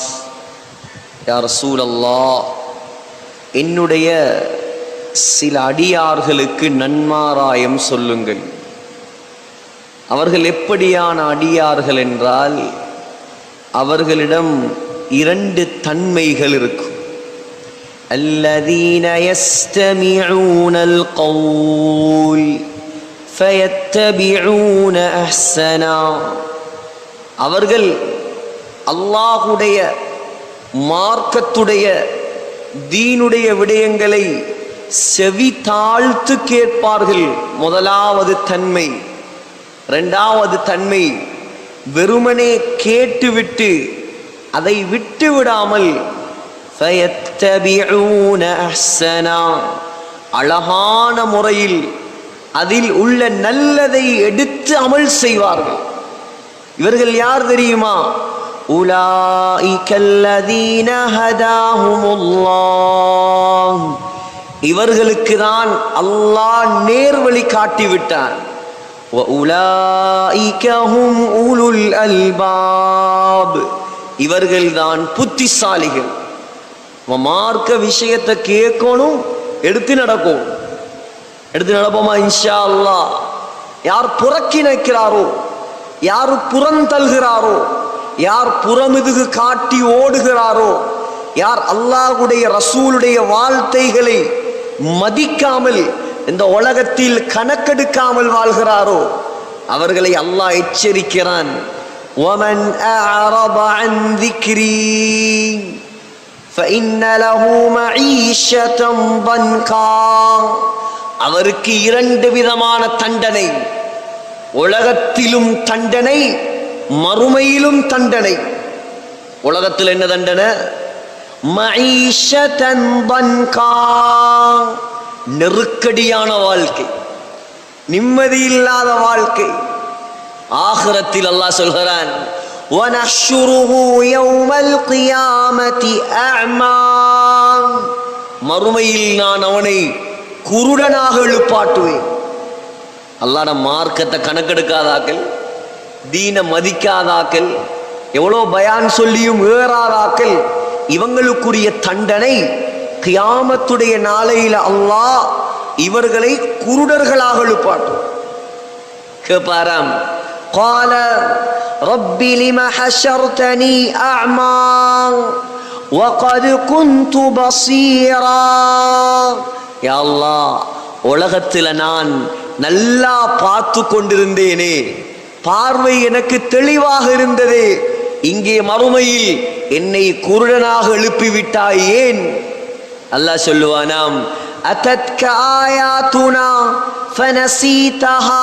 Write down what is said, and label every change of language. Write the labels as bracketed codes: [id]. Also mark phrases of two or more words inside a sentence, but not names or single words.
[ar] يا رسول الله, [ta] என்னுடைய சில அடியார்களுக்கு நன்மாராயம் சொல்லுங்கள். அவர்கள் எப்படியான அடியார்கள் என்றால், அவர்களிடம் இரண்டு தன்மைகள் இருக்கும். [ar] الذين يستمعون القول فيتبعون أحسنا. [ta] அவர்கள் அல்லாஹ்வுடைய மார்க்கத்துடைய தீனுடைய விடயங்களை செவி தாழ்த்து கேட்பார்கள். முதலாவது தன்மை. இரண்டாவது தன்மை, வெறுமனே கேட்டுவிட்டு அதை விட்டு விடாமல் [ar] فَيَتَّبِعُونَ أَحْسَنًا, [ta] அழகான முறையில் அதில் உள்ள நல்லதை எடுத்து அமல் செய்வார்கள். இவர்கள் யார் தெரியுமா? [ar] أُولَٰئِكَ الَّذِينَ هَدَاهُمُ اللَّهُ. [ta] இவர்களுக்கு தான் அல்லாஹ் நேர்வழி காட்டிவிட்டான். [ar] وَأُولَٰئِكَ هُمْ أُولُو الْأَلْبَابِ. [ta] இவர்கள்தான் புத்திசாலிகள். மார்க்க விஷயத்தை கேட்கணும், எடுத்து நடக்கும். எடுத்து நடப்போமா [ar] إن شاء الله? [ta] யார் புறக்கி நிற்கிறாரோ, யார் புறந்தள்கிறாரோ, யார் புறமிதுகு காட்டி ஓடுகிறாரோ, யார் அல்லாஹ்வுடைய ரசூலுடைய வார்த்தைகளை மதிக்காமல் இந்த உலகத்தில் கணக்கெடுக்காமல் வாழ்கிறாரோ, அவர்களை அல்லாஹ் எச்சரிக்கிறான். [ar] وَمَنْ أَعْرَضَ عَنْ ذِكْرِي فَإِنَّ لَهُ مَعِيشَةً ضَنْكًا. [ta] அவருக்கு இரண்டு விதமான தண்டனை. உலகத்திலும் தண்டனை, மறுமையிலும் தண்டனை. உலகத்தில் என்ன தண்டனை? [ar] معيشة ضنكا, [ta] நெருக்கடியான வாழ்க்கை, நிம்மதி இல்லாத வாழ்க்கை. ஆகிரத்தில் அல்லாஹ் சொல்கிறான், [ar] وَنَحْشُرُهُ يَوْمَ الْقِيَامَةِ أَعْمَى. [ta] மறுமையில் நான் அவனை குருடனாக எழுப்பாட்டுவேன். அல்லாஹ்ட மார்க்கத்தை கணக்கெடுக்காதாக்கள், தீன மதிக்காதாக்கள், எவ்வளோ பயான் சொல்லியும் ஏறாதாக்கள், இவங்களுக்குரிய தண்டனை கியாமத்துடைய நாளையில அல்லாஹ் இவர்களை குருடர்களாக எழுப்பாட்டும். கேப்பாராம், [ar] قال رب لم حشرتني أعمى وقد كنت بصيرا. يا الله, [ta] உலகத்தில் நான் நல்லா பார்த்து கொண்டிருந்தேனே, பார்வை எனக்கு தெளிவாக இருந்தது, இங்கே மறுமையில் என்னை குருடனாக எழுப்பிவிட்டாய் ஏன்? அல்லாஹ் சொல்லுவானாம், [ar] أتتك آياتنا فنسيتها.